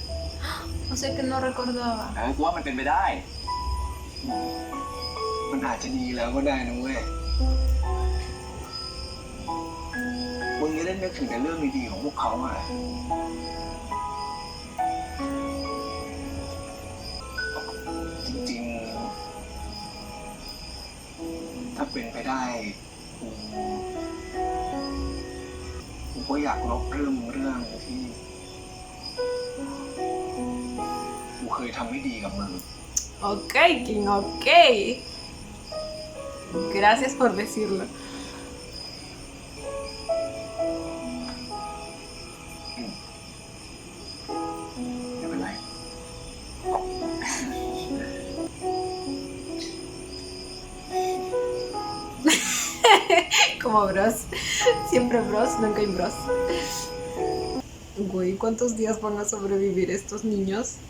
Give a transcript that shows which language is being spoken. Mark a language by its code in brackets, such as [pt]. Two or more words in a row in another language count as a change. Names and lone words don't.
[es] O sea que no recordaba. [th] กูว่ามันเป็นไปได้ มันอาจจะดีแล้วก็ได้นะเว้ย มึงจะได้นึกถึงแต่เรื่องดีๆของพวกเขาอ่ะจริงๆถ้าเป็นไปได้กูก็อยากลบเรื่องที่กูเคยทำไม่ดีกับมึง [es] Ok, Kim, ok. Gracias por decirlo. [th] ไม่เป็นไร [es] Como bros. Siempre bros, nunca hay bros. Güey, ¿cuántos días van a sobrevivir estos niños?